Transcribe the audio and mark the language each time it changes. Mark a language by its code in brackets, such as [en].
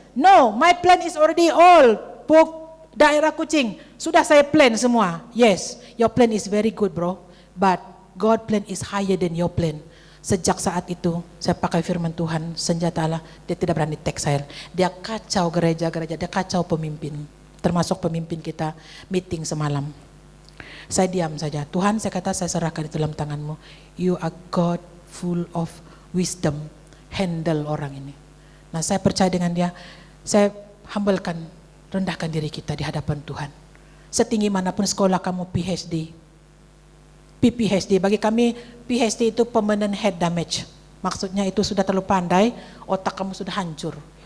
[en] No, my plan is already all. [ms] Daerah Kuching, sudah saya plan semua. [en] Yes, your plan is very good bro. But God plan is higher than your plan. [ms] Sejak saat itu, saya pakai firman Tuhan, senjata Allah, dia tidak berani take saya. Dia kacau gereja-gereja, dia kacau pemimpin. Termasuk pemimpin kita meeting semalam. Saya diam saja. Tuhan, saya kata, saya serahkan itu dalam tangan-Mu. [en] You are God full of wisdom. [ms] Handle orang ini. Nah, saya percaya dengan dia. Saya humblekan, rendahkan diri kita di hadapan Tuhan. Setinggi manapun sekolah kamu PhD, PPHD, bagi kami PhD itu [en] permanent head damage. [ms] Maksudnya itu sudah terlalu pandai, otak kamu sudah hancur.